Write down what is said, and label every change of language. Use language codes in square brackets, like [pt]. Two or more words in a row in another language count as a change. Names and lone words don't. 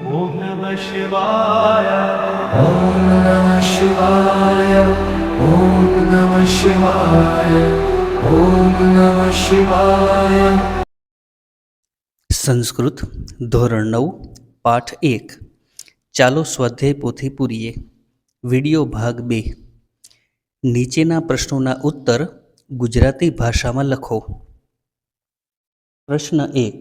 [sa] ॐ नमः शिवाय। ॐ नमः शिवाय। ॐ नमः शिवाय। ॐ नमः शिवाय। [gu] સંસ્કૃત ધોરણ 9 પાઠ 1 ચાલો સ્વાધ્યાય પોથી પૂરીએ. વિડિયો ભાગ 2. નીચેના પ્રશ્નોના ઉત્તર ગુજરાતી ભાષામાં લખો. પ્રશ્ન 1.